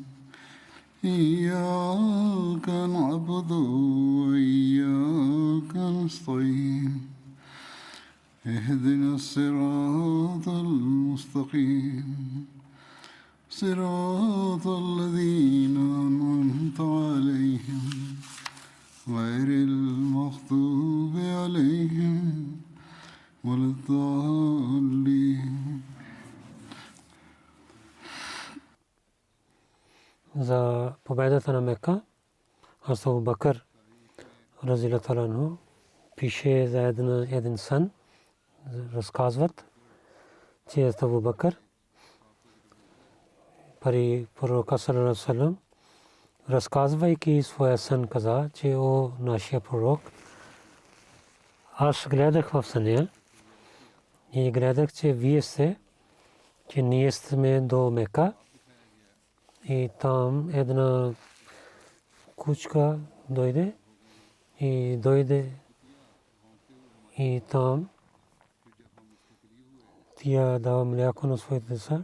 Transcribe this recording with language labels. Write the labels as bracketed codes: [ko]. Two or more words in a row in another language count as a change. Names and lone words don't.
[ar] إياك نعبد وإياك نستعين اهدنا الصراط المستقيم صراط الذين أنعمت عليهم غير المغضوب عليهم ولا الضالين. [bg] За победата на Мека, Хазрат Абу Бакър [ar] رضي الله تعالى عنه [bg] пише за един сън. Разказват, че Абу Бакър при пророка [ar] صلى الله عليه وسلم, [bg] разказвайки своя сън, каза, че о нашия пророк, аз гледах в съня и гледах, че вие сте, че ние сме до Мека и там една кучка дойде и там тя дава мляко на своите деца.